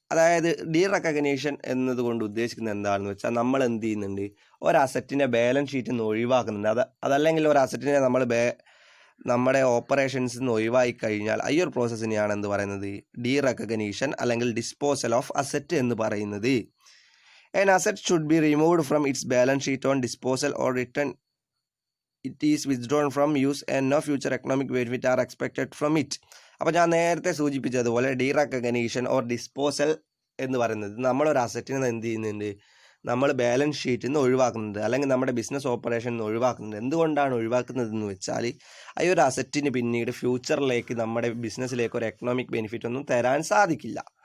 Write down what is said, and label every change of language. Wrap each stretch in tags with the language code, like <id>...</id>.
<ml>അതായത് D recognition എന്നതുകൊണ്ട് ഉദ്ദേശിക്കുന്നത് എന്താണെന്ന് വെച്ചാൽ നമ്മൾ എന്ത് ചെയ്യുന്നുണ്ട്, ഒരു അസറ്റിനെ ബാലൻസ് ഷീറ്റിൽ നിന്ന് ഒഴിവാക്കുന്നുണ്ട്. അതല്ലെങ്കിൽ ഒരു അസറ്റിനെ നമ്മൾ നമ്മുടെ ഓപ്പറേഷൻസിൽ നിന്ന് ഒഴിവാക്കി കഴിഞ്ഞാൽ ഈ ഒരു പ്രോസസ്സിനെയാണ് എന്ത് പറയുന്നത്, ഡീ റെക്കഗ്നീഷൻ അല്ലെങ്കിൽ ഡിസ്പോസൽ ഓഫ് അസറ്റ് എന്ന് പറയുന്നത്.</ml> <en>An asset should be removed from its balance sheet on disposal or return it is withdrawn from use and no future economic benefit are expected from it.</en> <ml>അപ്പോൾ ഞാൻ നേരത്തെ സൂചിപ്പിച്ചതുപോലെ D recognition or disposal എന്ന് പറയുന്നത് നമ്മളൊരു അസറ്റിനെ എന്ത് ചെയ്യുന്നുണ്ട്, നമ്മൾ ബാലൻസ് ഷീറ്റിൽ നിന്ന് ഒഴിവാക്കുന്നുണ്ട് അല്ലെങ്കിൽ നമ്മുടെ ബിസിനസ് ഓപ്പറേഷനിൽ നിന്ന് ഒഴിവാക്കുന്നുണ്ട്. എന്തുകൊണ്ടാണ് ഒഴിവാക്കുന്നതെന്ന് വെച്ചാൽ ഈ ഒരു അസറ്റിന് പിന്നീട് ഫ്യൂച്ചറിലേക്ക് നമ്മുടെ ബിസിനസ്സിലേക്ക് ഒരു എക്കണോമിക് ബെനിഫിറ്റ് ഒന്നും തരാൻ സാധിക്കില്ല.</ml>